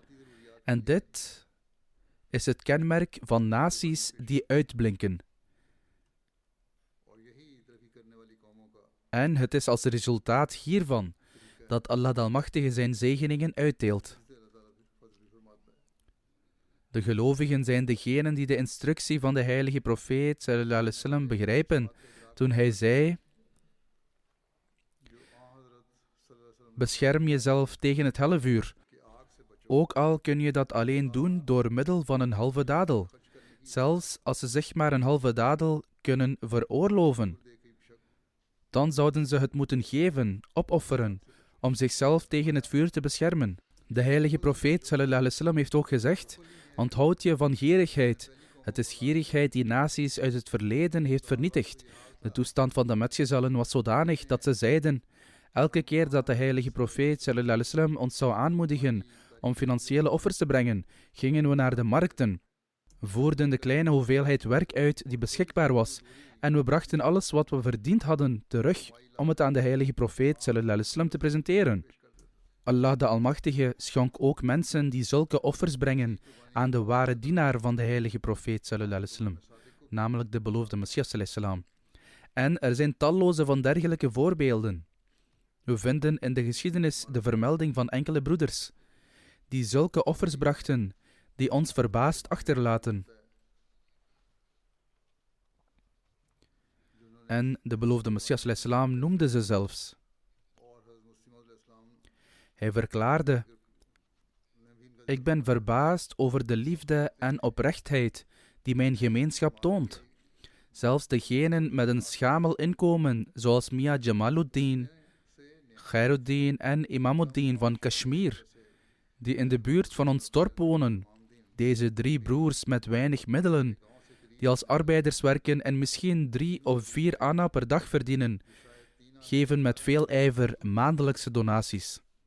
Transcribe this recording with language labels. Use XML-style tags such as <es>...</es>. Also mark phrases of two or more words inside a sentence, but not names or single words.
<nl>En dit is het kenmerk van naties die uitblinken. En het is als resultaat hiervan dat Allah de Almachtige zijn zegeningen uitdeelt. De gelovigen zijn degenen die de instructie van de heilige profeet</nl> <ar>صلى الله عليه وسلم</ar> <nl>begrijpen toen hij zei: bescherm jezelf tegen het hellevuur, ook al kun je dat alleen doen door middel van een halve dadel, zelfs als ze zich maar een halve dadel kunnen veroorloven. Dan zouden ze het moeten geven, opofferen, om zichzelf tegen het vuur te beschermen. De heilige profeet</nl> <ar>صلى الله عليه وسلم</ar> <nl>heeft ook gezegd: onthoud je van gierigheid. Het is gierigheid die naties uit het verleden heeft vernietigd. De toestand van de metgezellen was zodanig dat ze zeiden: elke keer dat de heilige profeet</nl> <ar>صلى الله عليه وسلم</ar> <nl>ons zou aanmoedigen om financiële offers te brengen, gingen we naar de markten. voerden de kleine hoeveelheid werk uit die beschikbaar was en we brachten alles wat we verdiend hadden terug om het aan de heilige profeet</nl> <ar>صلى الله عليه وسلم</ar> <nl>te presenteren. Allah de Almachtige schonk ook mensen die zulke offers brengen aan de ware dienaar van de heilige profeet</nl> <ar>صلى الله عليه وسلم,</ar> <nl>namelijk de beloofde Messias</nl> <ar>صلى الله عليه وسلم.</ar> <nl>En er zijn talloze van dergelijke voorbeelden. We vinden in de geschiedenis de vermelding van enkele broeders die zulke offers brachten, die ons verbaasd achterlaten. En de beloofde Messias</nl> <ar>صلى الله عليه وسلم</ar> <nl>noemde ze zelfs. Hij verklaarde: ik ben verbaasd over de liefde en oprechtheid die mijn gemeenschap toont. Zelfs degenen met een schamel inkomen, zoals Mia Jamaluddin, Khairuddin en Imamuddin van Kashmir, die in de buurt van ons dorp wonen, deze 3 broers met weinig middelen, die als arbeiders werken en misschien 3 of 4 anna per dag verdienen, geven met veel ijver maandelijkse donaties.</nl>